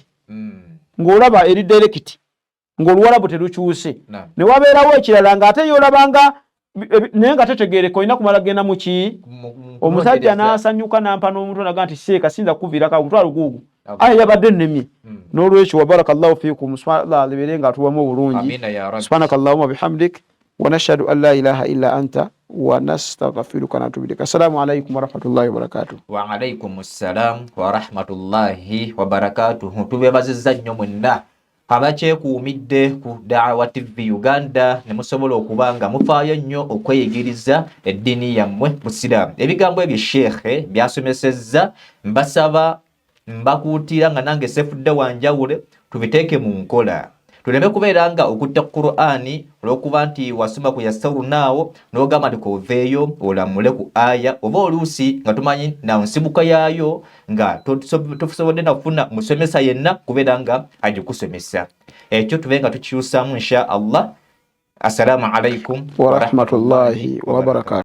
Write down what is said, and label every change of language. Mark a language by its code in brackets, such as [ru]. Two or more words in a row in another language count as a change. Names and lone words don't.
[lg] ngolaba eri direct ngolwala buterukyuse ne wabeerawo ekirala nga ate yolabanga nenga tetegeere koina kumala genda muki omusajja n'asanyuka nampa n'omuntu naga nti seeka sinza kuvira ka mutwalo gugu aye yabadde nnemye n'olwekyo [ar] وبارك الله فيكم سبحان الله [lg] aliberenga atuwamu bulungi [ar] آمين يا ربي سبحانك اللهم بحمدك ونشهد أن لا إله إلا أنت ونستغفرك ونتوب إليك. السلام عليكم ورحمة الله وبركاته. وعليكم السلام ورحمة الله وبركاته. [lg] Tubebazizza nnyo mwenna abakyekuumidde ku Da'wa TV Uganda ne musobola okubanga mufaayo nnyo okweyigiriza eddiini yammwe Busiraamu. Ebigambo ebyo Sheikh byasomesezza mbasaba mbakuutira nga nange Sefudda Wanjawule tubiteeke mu nkola. Tuleme kubeera nga okutta Qur'ani olw'okuba nti wasoma ku Yassawru naawo n'ogamba nti koveeyo olamule ku aya oba oluusi nga tumanyi na nsibuka yaayo nga tosobodde na kufuna musomesa yenna kubeera nga agikusomesa. Ekyo tube nga tukikyusaamu [ar] إن شاء الله. السلام عليكم ورحمة الله وبركاته.